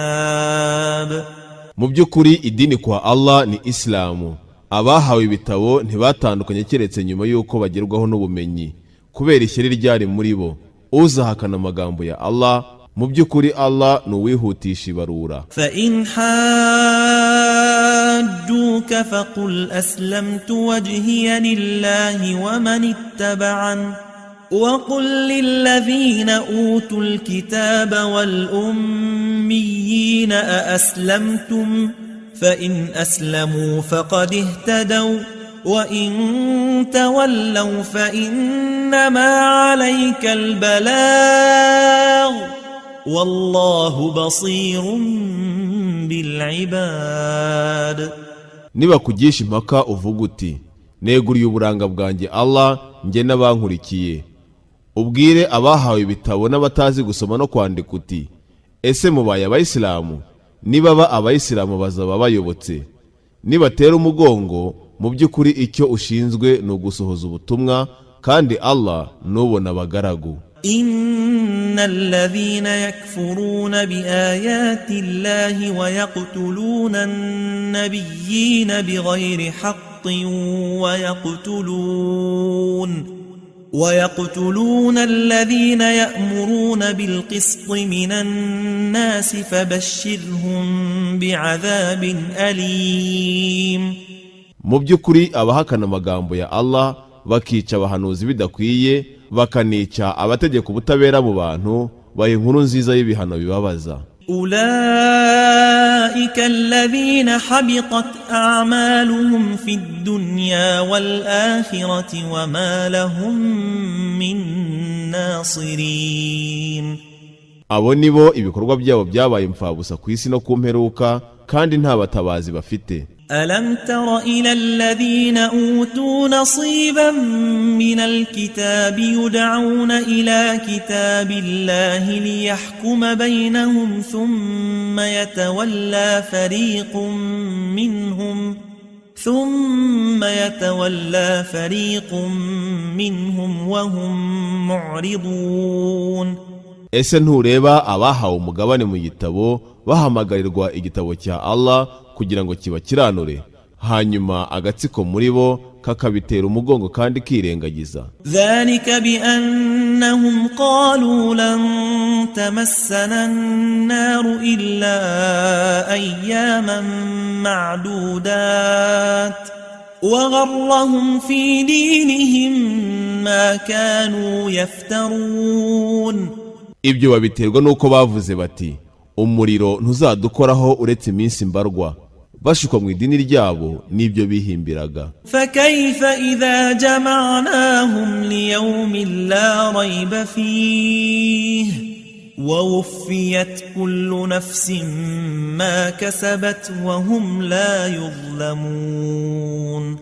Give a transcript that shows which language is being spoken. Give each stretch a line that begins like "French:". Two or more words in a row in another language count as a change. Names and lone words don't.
Kinyarwanda: mu by'ukuri idini kwa Allah ni Islamu, abahawe ibitabo ntibatandukanye keretse nyuma y'uko bagerwaho n'ubumenyi kubera ishyari ryari muri bo. Uzahakana amagambo ya Allah, mu by'ukuri Allah ni uwihutisha ibarura.
Arabic: فإن حاجوك فقل أسلمت وجهي لله ومن اتبعن وقل للذين أوتوا الكتاب والأميين أأسلمتم فإن أسلموا فقد اهتدوا وإن تولوا فإنما عليك البلاغ والله بصير بالعباد.
Kinyarwanda: Nibakugisha impaka uvuga uti neguriye uburanga bwanjye Allah njye n'abankurikiye, ubwire abahawe ibitabo n'abatazi gusoma no kwandika uti ese mubaye abayisilamu? Nibaba abayisilamu bazaba bayobotse. Nibatera umugongo, mu by'ukuri icyo ushinzwe ni ugusohoza ubutumwa, kandi Allah nubona abagaragu.
Arabic: إن الذين يكفرون بآيات الله ويقتلون بغير حق ويقتلون الذين يأمرون بالقسط من الناس فبشرهم بعذاب أليم.
Kinyarwanda: Mu by'ukuri abahakana amagambo ya Allah bakica abahanuzi bidakwiye, bakanica abategeka ubutabera mu bantu, baha inkuru nziza y'ibihano bibabaza.
Arabic: أولئك الذين حبطت أعمالهم في الدنيا والآخرة وما لهم من ناصرين.
Kinyarwanda: Abo nibo ibikorwa byabo byabaye imfabusa ku isi no ku mperuka, kandi nta batabazi bafite.
Arabic: ألم تر إلى الذين أوتوا نصيبا من الكتاب يدعون إلى كتاب الله ليحكم بينهم ثم يتولى فريق منهم وهم معرضون.
Kinyarwanda: Ese ntureba abahawe umugabane mu gitabo bahamagarirwa igitabo cya Allah kugira ngo kibakiranure, hanyuma agatsiko muri bo kakabitera umugongo kandi kirengagiza.
Arabic: ذلك بأنهم قالوا لن تمسنا النار إلا أياما معدودات وغرهم في دينهم ما كانوا يفترون.
Kinyarwanda: Ibyo babiterwa nuko bavuze bati umuriro ntuzadukoraho uretse iminsi mbarwa, bashukwa mu idini ryabo n'ibyo bihimbiraga.
Arabic: فكيف إذا جمعناهم ليوم لا ريب فيه ووفيت كل نفس ما كسبت وهم لا يظلمون.